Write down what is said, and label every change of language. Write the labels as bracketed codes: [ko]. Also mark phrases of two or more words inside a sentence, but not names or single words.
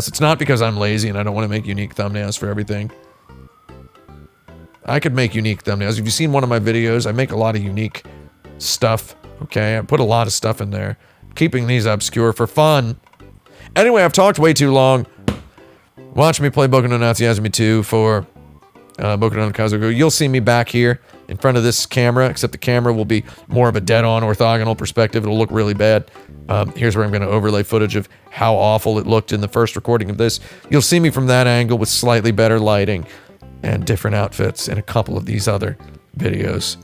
[en] It's not because I'm lazy and I don't want to make unique thumbnails for everything. I could make unique thumbnails. If you've seen one of my videos, I make a lot of unique stuff, okay? I put a lot of stuff in there. Keeping these obscure for fun. Anyway, I've talked way too long. Watch me play Boku no Natsuyasumi 2 for Boku no Kazoku. You'll see me back here in front of this camera, except the camera will be more of a dead-on orthogonal perspective. It'll look really bad. Here's where I'm going to overlay footage of how awful it looked in the first recording of this. You'll see me from that angle with slightly better lighting and different outfits in a couple of these other videos.